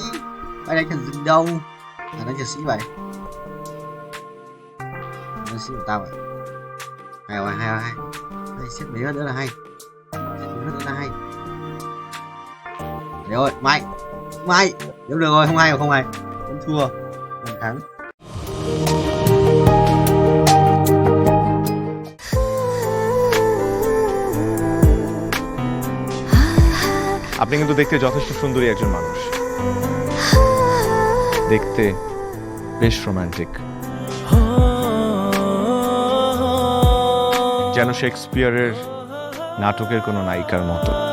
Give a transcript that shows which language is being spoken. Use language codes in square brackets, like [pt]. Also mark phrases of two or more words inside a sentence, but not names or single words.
[vi] Mày đánh thằng rừng đâu. À đánh thằng sĩ vậy. Đánh sĩ của tao vậy. Hay rồi, hay rồi, hay. Hay, xếp mấy nữa là hay. Xếp mấy nữa là hay. Đấy ơi, mày. Mày. Nếu được rồi, không hay rồi, không hay. Không thua. Không thắng. [bn] আপনি কিন্তু দেখতে যথেষ্ট সুন্দরী একজন মানুষ, দেখতে বেশ রোমান্টিক, যেন শেক্সপিয়ারের নাটকের কোনো নায়িকার মতো।